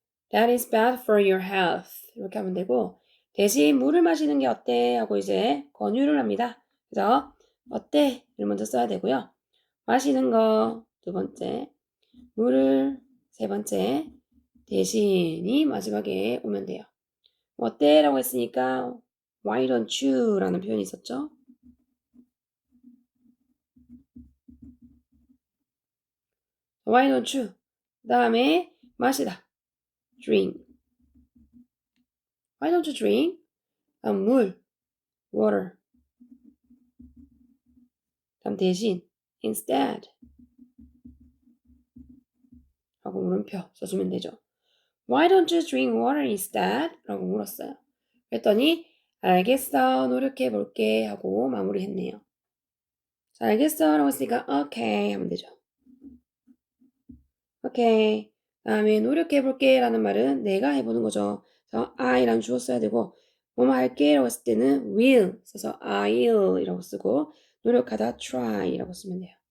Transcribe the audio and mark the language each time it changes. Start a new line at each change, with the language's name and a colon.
English: That is bad for your health
Korean: 이렇게 하면 되고 대신 물을 마시는 게 어때? 하고 이제 권유를 합니다. 그래서 어때? 를 먼저 써야 되고요. 마시는 거 두 번째, 물을 세 번째, 대신이 마지막에 오면 돼요. 어때?
English: 라고 했으니까 why don't you?
Korean: 라는 표현이 있었죠.
English: why don't you?
Korean: 그 다음에 마시다.
English: drink. why don't you drink?
Korean: 다음 물.
English: water. 다음 대신 instead.
Korean: 라고 물음표 써주면 되죠.
English: Why don't you drink water instead?
Korean: 라고 물었어요. 그랬더니 알겠어, 노력해볼게 하고 마무리했네요. 자, 알겠어 라고 했으니까 okay 하면 되죠.
English: okay.
Korean: 다음에 노력해볼게 라는 말은 내가 해보는 거죠. 그래서 I라는 주어 써야 되고 뭐뭐 할게 라고 했을 때는 will 써서 I'll 이라고 쓰고 노력하다 try 라고 쓰면 돼요.